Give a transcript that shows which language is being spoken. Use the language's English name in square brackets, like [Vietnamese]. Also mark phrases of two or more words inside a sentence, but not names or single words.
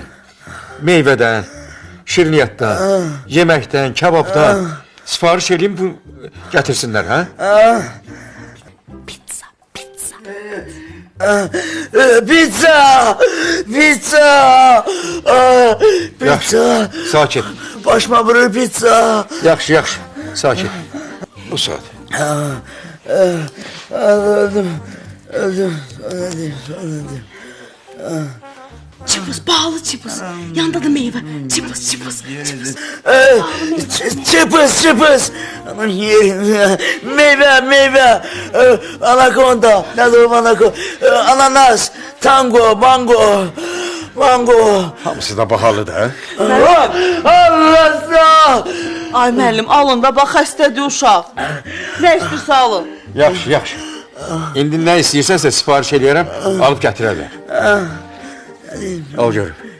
[Azerbaijani] Meyvədən, şirniyyatdan, yeməkdən, kababdan sifariş eləyim, bu gətirsinlər, hə? Pizza. Sakit. Başıma vurur pizza. Yaxşı, sakit. Bu saat. Öldüm. Çipus, pahalı çipus. Yanda da meyve. Çipus. [Turkish] Çıpız. Aman yerim. Meyve. Anakonda. Nedir o anakonda? [Azerbaijani] Ananas. Tango, mango. Hamısı da bahalıdır, hə? Allah! Ay müəllim, alın da bax xəstədir uşaq. Nə istəyirsə alın. Yaxşı. İndi nə istəyirsənsə sifariş eləyərəm, alıb gətirərlər. Al görüm.